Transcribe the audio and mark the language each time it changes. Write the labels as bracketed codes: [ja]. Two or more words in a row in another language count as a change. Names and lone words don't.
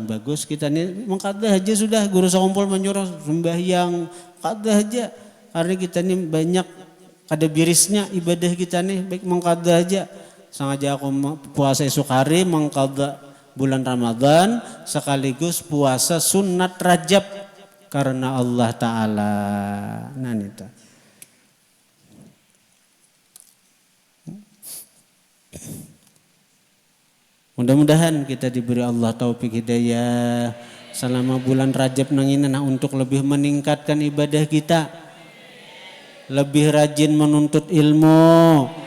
[id] Bagus kita nih mengqadha aja sudah, guru sekumpul menyuruh sembahyang qadha aja. Karena kita nih banyak ada birisnya ibadah kita nih, baik mengqadha aja. Sengaja aku puasa esok hari mengqadha bulan Ramadan sekaligus puasa sunat Rajab karena Allah Ta'ala. Nah itu. Mudah-mudahan kita diberi Allah taufik hidayah selama bulan Rajab nang ini untuk lebih meningkatkan ibadah kita, lebih rajin menuntut ilmu,